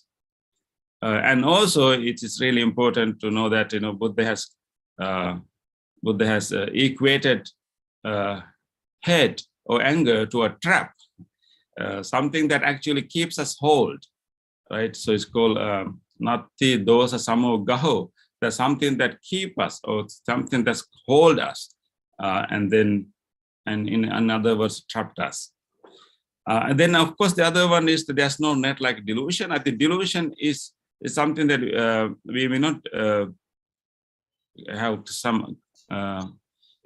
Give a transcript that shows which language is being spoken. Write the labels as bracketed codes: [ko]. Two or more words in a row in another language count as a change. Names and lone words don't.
[en] And also, it is really important to know that Buddha has equated hate or anger to a trap, something that actually keeps us hold, right? So it's called [pi] nati dosa samo gaho. [en] There's something that keep us, or something that's hold us, and in other words, trapped us. And then, of course, the other one is that there's no net like delusion. I think delusion is something that we may not have some.